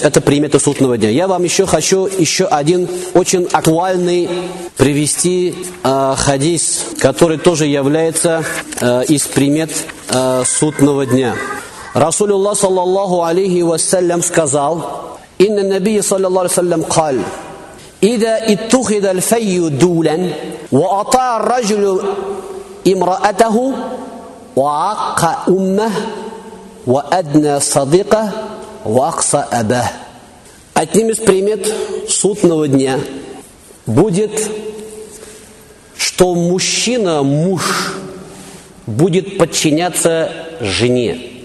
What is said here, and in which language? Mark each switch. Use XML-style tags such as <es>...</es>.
<ru>Это примета судного дня. Я вам еще хочу еще один очень актуальный привести хадис, который тоже является из примет судного дня. Расулюллах, саллаллаху алейхи вассалям, сказал:</ru> <ar>«Инна набия, саллаллаху алейхи вассалям, каль». إذا اتخذ الفي دولا وأطاع الرجل امرأته وعق أمه وأدنى صديقه وأقصى أباه.</ar> <ru>Одним из примет судного дня будет, что мужчина, муж, будет подчиняться жене.</ru>